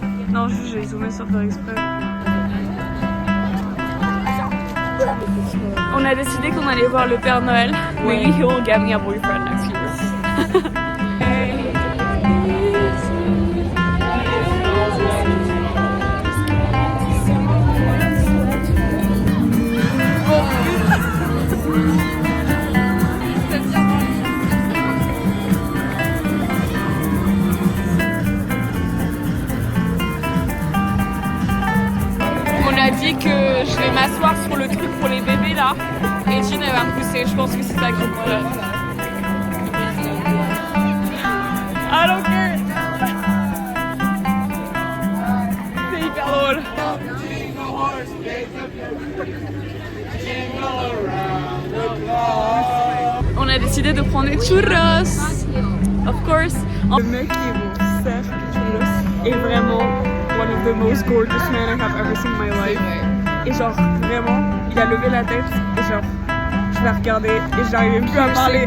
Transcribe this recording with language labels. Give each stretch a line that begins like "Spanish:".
French: Non, juste j'ai zoomé sans faire exprès. On a décidé qu'on allait voir le Père Noël.
English: Maybe he will get me a boyfriend next year.
French: On a dit que je vais m'asseoir sur le truc pour les bébés là et Jean elle va me pousser, je pense que c'est ça qui me plaît.
English: I don't care.
French: C'est hyper drôle. On a décidé de prendre des churros.
English: Of course.
French: Le mec qui est sert churros est vraiment
English: one of the most gorgeous men I have ever seen in my life.
French: Et genre vraiment, il a levé la tête et genre je l'ai regardé et j'arrivais plus à parler.